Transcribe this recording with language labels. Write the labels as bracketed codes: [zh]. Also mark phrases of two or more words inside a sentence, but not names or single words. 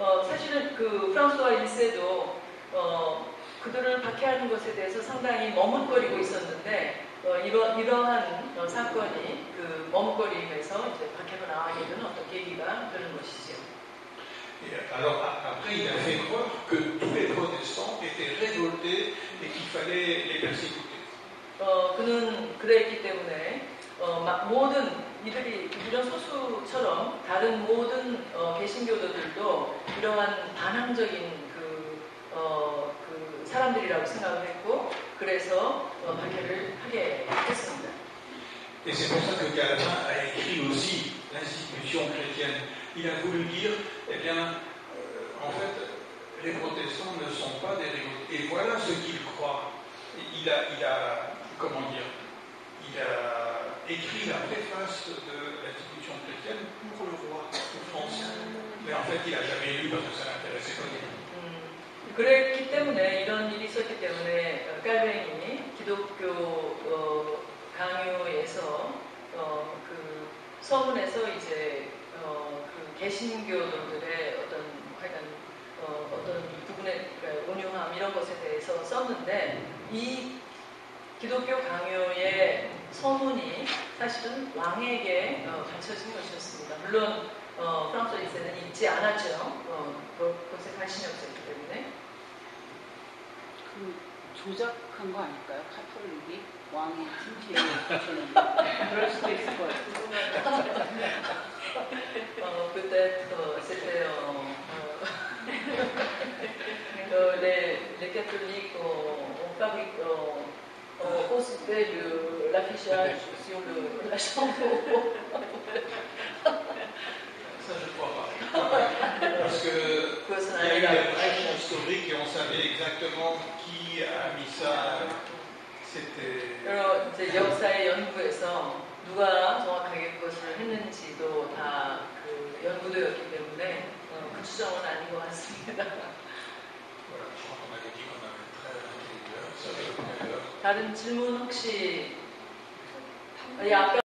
[ko] 사실은 그 프랑스와 1세도 그들을 박해하는 것에 대해서 상당히 머뭇거리고 있었는데 이러한 사건이 그 머뭇거림에서 이제 박해로 나가게 되는 어떤 계기가 되는 것이지요. [fr] Alors après, il a fait croire que tous les protestants étaient révoltés et qu'il fallait les persécuter. [ko] 그는 그랬기 때문에 모든 이들이 이런 소수처럼 다른 모든 개신교도들도 이러한 반항적인 그 사람들이라고 생각을 했고 그래서 박해를 하게 했습니다. [fr] Et c'est pour ça que Calvin a écrit aussi l'institution chrétienne. Il a voulu dire, eh bien, en fait, les protestants ne sont pas des révoltés. Et voilà ce qu'ils croient. Il a comment dire, il a écrit la préface de l'institution chrétienne pour le roi français. Mais en fait, il n'a jamais lu parce que ça n'intéressait pas du tout. [ko] 그랬기 때문에 이런 일이 있었기 때문에 깔뱅이 기독교 강요에서 그 서문에서 이제 그 개신교들의 어떤 부분의 그러니까 온유함 이런 것에 대해서 썼는데 이 기독교 강요의 서문이 사실은 왕에게 바쳐진 것이었습니다. 물론 프랑스 1세는 읽지 않았죠. 그것에 관심이 없었기 때문에. 그 조작한 거 아닐까요? 카톨릭이 왕의 팀피에 그럴 수도 있을 것 같아요. [fr] Peut-être c'était les catholiques ont posté l'affichage sur la chambre. Ça, je ne crois pas. Parce qu'il y a eu des brèches historiques et on savait exactement qui a mis ça. C'était. [ko] 그리고 이제 역사의 연구에서 누가 정확하게 그것을 했는지도 다 그 연구되었기 때문에 그 추정은 아닌 것 같습니다. [fr] Voilà, je crois qu'on avait dit qu'on avait 13 heures. [ko] 다른 질문 혹시? 아까